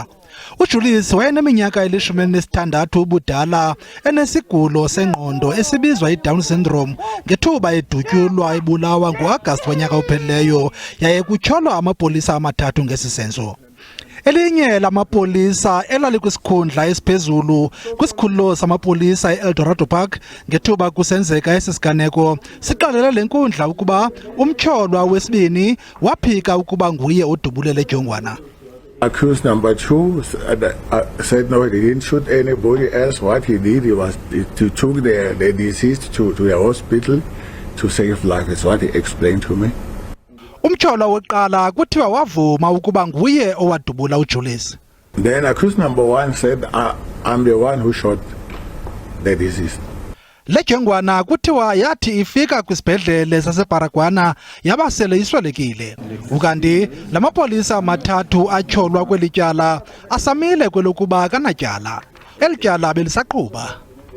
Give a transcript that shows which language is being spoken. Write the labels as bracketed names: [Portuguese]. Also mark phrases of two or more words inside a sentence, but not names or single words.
[Xhosa] uJulies wayeneminyaka eli-16 ubudala enesigulo sengqondo esibizwa iDown syndrome ngethuba edutyulwa ebulawa ngo-Agasti wonyaka ophelileyo yaye kutyholwa amapolisa amathathu ngesi senzo. Elinye lamapolisa elalikwisikhundla esiphezulu kwisikhululo samapolisa eEldorado Park ngethuba kusenzeka esisiganeko siqalele le nkundla ukuba umtyholwa wesibini waphika ukuba nguye odubulele jongwana. [English] Accused number 2 said no, he didn't shoot anybody else. What he did, he took the deceased to the hospital to save life. That's what he explained to me. [Xhosa] Umtyholwa wokuqala kuthiwa wavuma ukuba nguye owadubula uJulies. [English] Then accused number 1 said, I'm the one who shot the deceased. [Xhosa] Le jongwana kuthiwa yathi ifika kwisibhedlele saseBaragwana yabasele iswelekile. Ukanti lamapolisa amathathu atyholwa kwelityala asamile kwelokuba kanatyala. Elityala belisaqhuba.